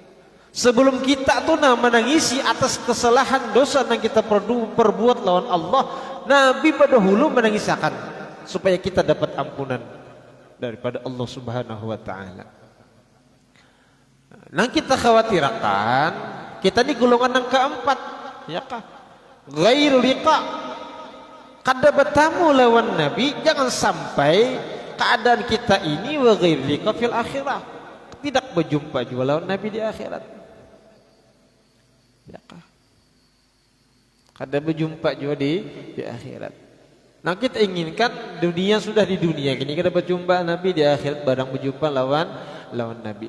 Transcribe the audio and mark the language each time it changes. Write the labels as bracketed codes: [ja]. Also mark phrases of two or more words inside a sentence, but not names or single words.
[id] Sebelum kita tuh menangisi atas kesalahan dosa yang kita perbuat lawan Allah, Nabi dahulu menangisakan supaya kita dapat ampunan daripada Allah [ar] Subhanahu wa taala. [id] Nah, kita khawatirkan kita di golongan yang keempat, ya kah? [ar] Ghairul liqa. [id] Kada bertamu lawan Nabi, jangan sampai keadaan kita ini [ar] wa ghairul liqa fil akhirah. [id] Tidak berjumpa juga lawan Nabi di akhirat. Ya kah? [bjn] Kada berjumpa juga di akhirat. [id] Nah, kita inginkan dunia sudah di dunia gini kada berjumpa Nabi, di akhirat barang berjumpa lawan Nabi.